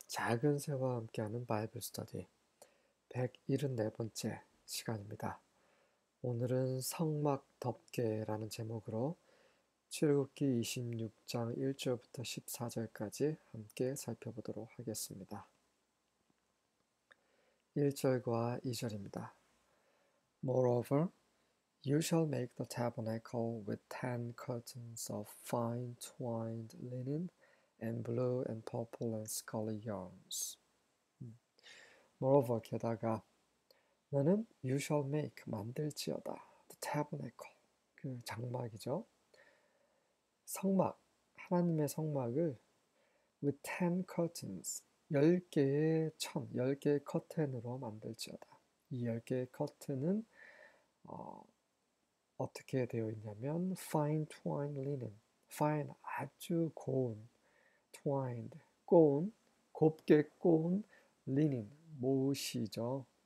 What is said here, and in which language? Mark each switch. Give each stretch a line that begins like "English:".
Korean: 작은 새와 함께하는 바이블 스터디 174번째 시간입니다. 오늘은 성막 덮개라는 제목으로 출애굽기 26장 1절부터 14절까지 함께 살펴보도록 하겠습니다. 1절과 2절입니다.
English: Moreover, you shall make the tabernacle with 10 curtains of fine twined linen and blue and purple and scarlet yarns. Moreover,
Korean: 게다가 너는
English: you shall make
Korean: 만들지어다.
English: The tabernacle
Korean: 그 장막이죠. 성막 하나님의 성막을
English: with 10 curtains
Korean: 10개의 10개의 커튼으로 만들지어다. 이 10개의 커튼은 어떻게 되어 있냐면
English: fine twined linen fine
Korean: 아주 고운 twined 꼬운 곱게 꼬운 linen 못이죠.